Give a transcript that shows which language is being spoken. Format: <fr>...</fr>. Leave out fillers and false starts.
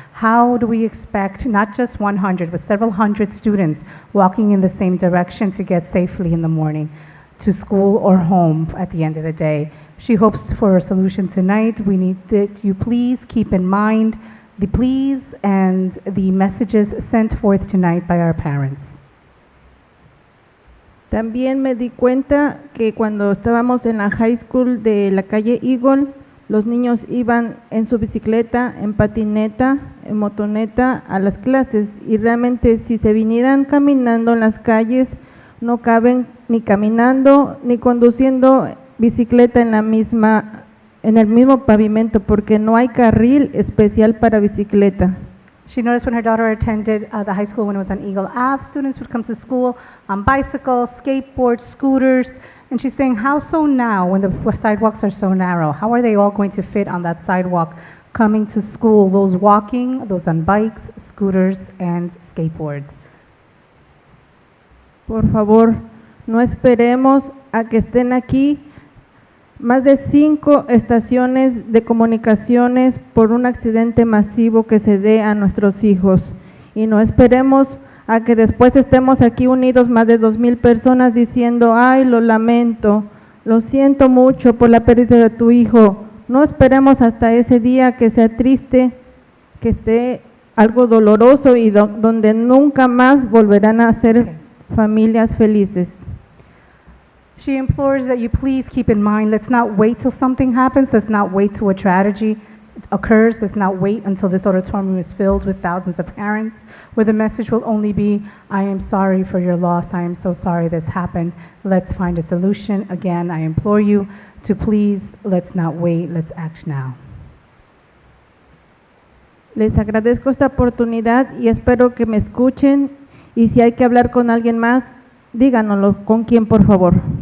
<en>How do we expect not just 100, but several hundred students walking in the same direction to get safely in the morning to school or home at the end of the day? She hopes for a solution tonight. We need that you please keep in mind the pleas and the messages sent forth tonight by our parents.</en> <es>También me di cuenta que cuando estábamos en la high school de la calle Eagle, los niños iban en su bicicleta, en patineta, en motoneta a las clases y realmente si se vinieran caminando en las calles no caben ni caminando ni conduciendo bicicleta en el mismo pavimento porque no hay carril especial para bicicleta.</es> <en>She noticed when her daughter attended the high school when it was on Eagle Ave, students would come to school on bicycles, skateboards, scooters, and she's saying, how so now when the sidewalks are so narrow? How are they all going to fit on that sidewalk coming to school, those walking, those on bikes, scooters, and skateboards?</en> <es>Por favor, no esperemos a que estén aquí más de 5 estaciones de comunicaciones por un accidente masivo que se dé a nuestros hijos. Y no esperemos a que después estemos aquí unidos más de 2,000 personas diciendo, ay, lo lamento, lo siento mucho por la pérdida de tu hijo. No esperemos hasta ese día que sea triste, que esté algo doloroso y donde nunca más volverán a ser familias felices.</es> <en>She implores that you please keep in mind, let's not wait till something happens, let's not wait till a tragedy occurs, let's not wait until this auditorium is filled with thousands of parents, where the message will only be, I am sorry for your loss, I am so sorry this happened, let's find a solution. Again, I implore you to please, let's not wait, let's act now.</en> <es>Les agradezco esta oportunidad y espero que me escuchen y si hay que hablar con alguien más, díganoslo, ¿con quién, por favor?</es>